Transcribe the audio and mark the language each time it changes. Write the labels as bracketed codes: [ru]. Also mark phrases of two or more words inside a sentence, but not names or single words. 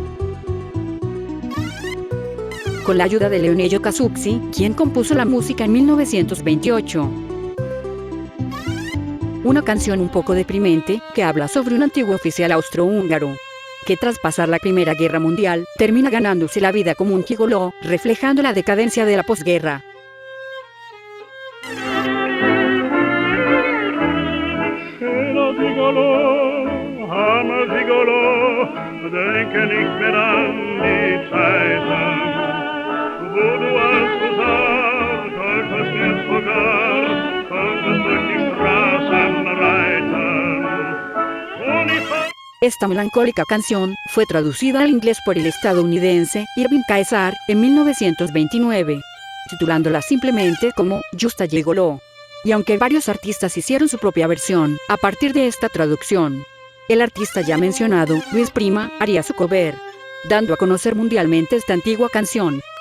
[es] Con la ayuda de Leonello Kazuxi, quien compuso la música en 1928. Una canción un poco deprimente, que habla sobre un antiguo oficial austrohúngaro, que tras pasar la Primera Guerra Mundial, termina ganándose la vida como un gigoló, reflejando la decadencia de la posguerra. [de] Schöner Gigolo, armer Gigolo, denke nicht mehr an die Zeiten, wo du als Husar, teufels nicht sogar, konntest durch die Straßen reiten. [es] Esta melancólica canción fue traducida al inglés por el estadounidense Irving Caesar en 1929, titulándola simplemente como Esta Gigolo. Y aunque varios artistas hicieron su propia versión a partir de esta traducción, el artista ya mencionado, Luis Prima, haría su cover, dando a conocer mundialmente esta antigua canción.